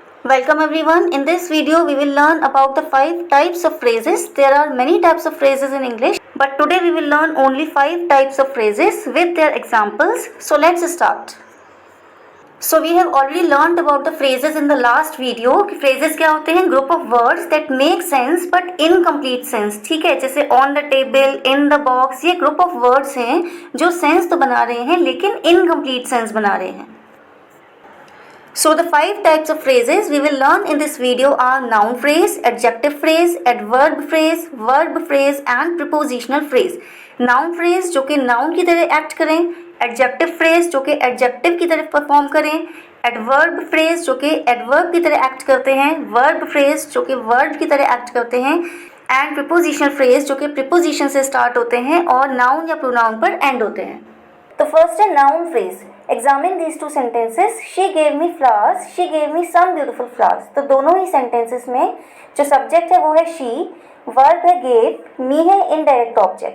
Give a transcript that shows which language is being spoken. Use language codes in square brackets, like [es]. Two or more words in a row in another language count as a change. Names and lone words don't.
[en] Welcome everyone. In this video we will learn about the 5 types of phrases. There are many types of phrases in English, but today we will learn only 5 types of phrases with their examples. So let's start. So we have already learned about the phrases in the last video. [hi] Phrases क्या होते हैं? [en] Group of words that make sense but incomplete sense. [hi] ठीक है, जैसे [en] on the table, in the box, [hi] ये [en] group of words [hi] हैं जो sense तो बना रहे हैं लेकिन [en] incomplete sense [hi] बना रहे हैं. [en] So the 5 types of phrases we will learn in this video are noun phrase, adjective phrase, adverb phrase, verb phrase and prepositional phrase. Noun phrase [hi] जो कि noun की तरह act करें, [en] adjective phrase [hi] जो कि adjective की तरह perform करें, [en] adverb phrase [hi] जो कि adverb की तरह act करते हैं, [en] verb phrase [hi] जो कि verb की तरह act करते हैं [en] and prepositional phrase [hi] जो कि preposition से start होते हैं और noun या pronoun पर end होते हैं. तो फर्स्ट है [en] noun phrase. Examine these two sentences. She gave me flowers, she gave me some beautiful flowers. [hi] तो दोनों ही सेंटेंसेस में जो सब्जेक्ट है वो है शी, वर्ब है गेव, मी है [en] indirect object.